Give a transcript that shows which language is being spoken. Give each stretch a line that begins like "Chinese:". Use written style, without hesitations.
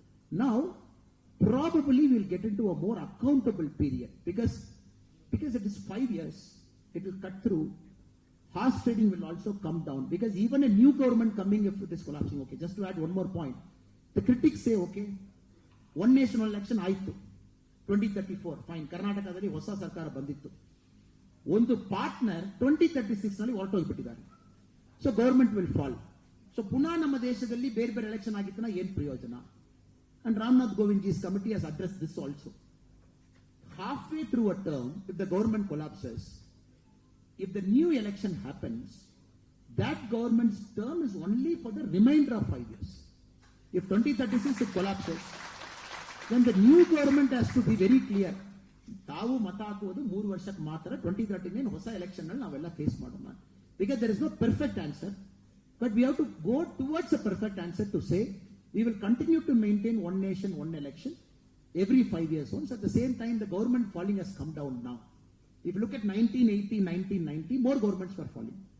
English: Now, probably we will get into a more accountable period because it is 5 years. It will cut through. Horse trading will also come down because even a new government coming, if it is collapsing, okay, just to add one more point, the critics say, okay, one nation election
Kannada: ಆಯ್ತು
English: 2034, fine,
Kannada: ಕರ್ನಾಟಕದಲ್ಲಿ ಹೊಸ ಸರ್ಕಾರ ಬಂದಿತ್ತು. ಒಂದು partner 2036 ನಲ್ಲಿ ಹೊರಟೋಗ್ಬಿಟ್ಟಿದ್ದಾರೆ.
English: So government will fall.
Kannada: So ಪುನಃ ನಮ್ಮ ದೇಶದಲ್ಲಿ ಬೇರೆ ಬೇರೆ ಎಲೆಕ್ಷನ್ ಆಗಿತ್ತನ ಏನ್ ಪ್ರಯೋಜನ?
English: And Ramnath Govindji's committee has addressed this also. Halfway through a term, if the government collapses, if the new election happens, that government's term is only for the remainder of 5 years. If 2036 it collapses, then the new government has to be very clear.
Kannada: ತಾವು ಮತ ಹಾಕುವುದು 3 ವರ್ಷಕ್ಕೆ ಮಾತ್ರ 2039 ಹೊಸ election ನಲ್ಲಿ ನಾವೆಲ್ಲ face ಮಾಡೋಣ.
English: Because there is no perfect answer, but we have to go towards a perfect answer to say we will continue to maintain one nation, one election every 5 years once. At the same time, the government falling has come down now. If you look at 1980, 1990, more governments were falling.